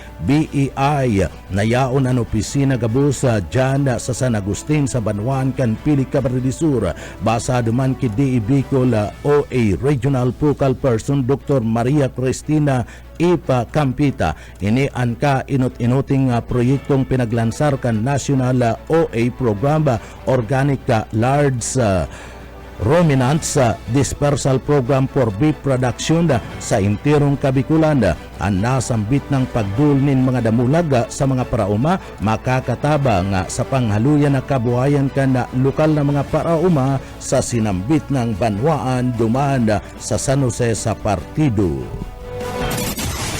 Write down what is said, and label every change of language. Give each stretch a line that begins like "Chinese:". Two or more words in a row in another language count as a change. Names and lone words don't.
Bikol: BEI na yaon ang opisina gabos dyan sa San Agustin sa Banuan kan Pili Camarines Sur basado man ki DE Bicol OA Regional Focal Person Dr. Maria Cristina Ipa Campita ini ang ka-inot-inoting proyektong pinaglansar kan National OA Program Organic Large Ruminants Dispersal Program for Beef Production sa intirong Kabikulan. Ang nasambit ng pagdulnin mga damulag sa mga parauma makakatabang sa panghaluyan na kabuhayan kan lokal na mga parauma sa sinambit ng Banwaan duman sa San Jose sa partido.